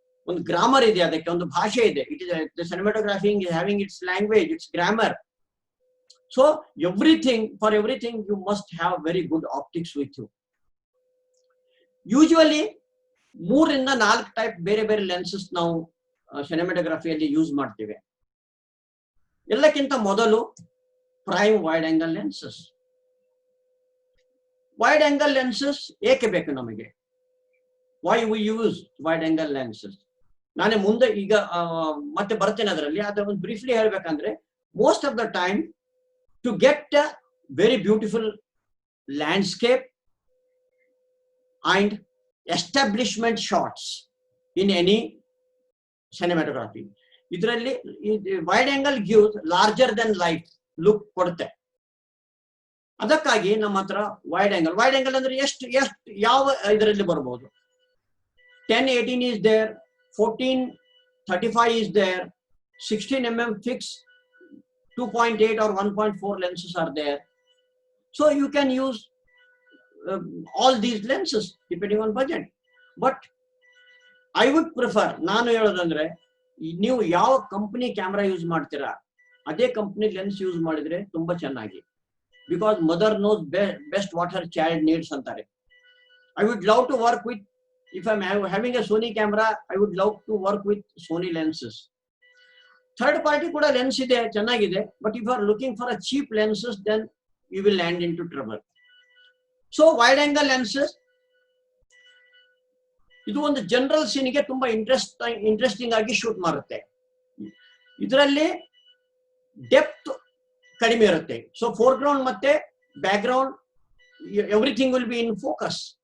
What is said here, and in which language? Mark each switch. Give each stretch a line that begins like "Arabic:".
Kannada: ಒಂದು ಗ್ರಾಮರ್ ಇದೆ, ಅದಕ್ಕೆ ಒಂದು ಭಾಷೆ ಇದೆ.
English: It is the cinematography is having its language, its grammar. So for everything you must have very good optics with you.
Kannada: Usually 3 ಇಂದ 4 type ಬೇರೆ ಬೇರೆ ಲೆನ್ಸಸ್ ನಾವು ಸಿನಿಮಾಟೋಗ್ರಫಿಯಲ್ಲಿ ಯೂಸ್ ಮಾಡ್ತೇವೆ. ಎಲ್ಲಕ್ಕಿಂತ ಮೊದಲು prime wide angle lenses. Wide angle lenses ಏಕೆ ಬೇಕು ನಮಗೆ?
English: Why we use wide angle lenses?
Kannada: ನಾನೇ ಮುಂದೆ ಈಗ ಮತ್ತೆ ಬರ್ತೇನೆ ಅದರಲ್ಲಿ. ಅದರ ಒಂದು ಬ್ರೀಫ್ಲಿ ಹೇಳ್ಬೇಕಂದ್ರೆ,
English: Most of the time to get a very beautiful landscape and establishment shots in any cinematography, ಇದರಲ್ಲಿ wide angle gives larger than life look ಕೊಡುತ್ತೆ.
Kannada: ಅದಕ್ಕಾಗಿ ನಮ್ಮ ಹತ್ರ ವೈಡ್ ಆಂಗಲ್ ಅಂದ್ರೆ ಎಷ್ಟು ಯಾವ ಇದರಲ್ಲಿ ಬರಬಹುದು?
English: 10-18 is there, 14-35 is there, 16 mm fixed 2.8 or 1.4 lenses are there. So you can use all these lenses depending on budget. But I would prefer,
Kannada: ನಾನು ಹೇಳೋದಂದ್ರೆ, ನೀವು ಯಾವ ಕಂಪನಿ ಕ್ಯಾಮ್ರಾ ಯೂಸ್ ಮಾಡ್ತೀರಾ ಅದೇ ಕಂಪನಿ ಲೆನ್ಸ್ ಯೂಸ್ ಮಾಡಿದ್ರೆ ತುಂಬಾ ಚೆನ್ನಾಗಿ.
English: Because mother knows best what her child needs ಅಂತಾರೆ. I would love to work with, if I'm having a Sony camera, I would love to work with Sony lenses.
Kannada: Third party ಕೂಡ lens ಇದೆ, ಚೆನ್ನಾಗಿದೆ.
English: But if you are looking for a cheap lenses, then you will land into trouble. So wide angle lenses,
Kannada: ಇದು ಒಂದು general ಸೀನ್ಗೆ ತುಂಬಾ interesting ಆಗಿ shoot ಮಾಡುತ್ತೆ. ಇದರಲ್ಲಿ depth ಕಡಿಮೆ ಇರುತ್ತೆ.
English: So foreground ಮತ್ತೆ background everything will be in focus.